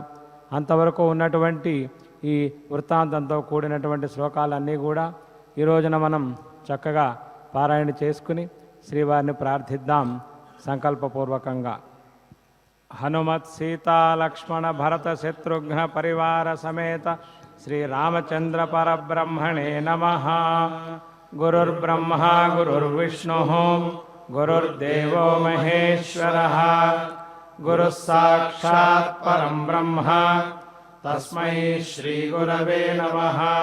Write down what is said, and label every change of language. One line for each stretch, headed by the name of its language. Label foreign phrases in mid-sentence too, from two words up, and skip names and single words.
Telugu: అంతవరకు ఉన్నటువంటి ఈ వృత్తాంతంతో కూడినటువంటి శ్లోకాలన్నీ కూడా ఈ రోజున మనం చక్కగా పారాయణ చేసుకుని శ్రీవారిని ప్రార్థిద్దాం సంకల్పపూర్వకంగా.
Sanskrit: హనుమత్ సీతా లక్ష్మణ భరత శత్రుఘ్న పరివార సమేత श्रीरामचन्द्रपरब्रह्मणे नमः। गुरुर्ब्रह्मा गुरुर्विष्णुः गुरुर्देवो महेश्वरः गुरुः साक्षात् परं ब्रह्म तस्मै श्रीगुरवे नमः।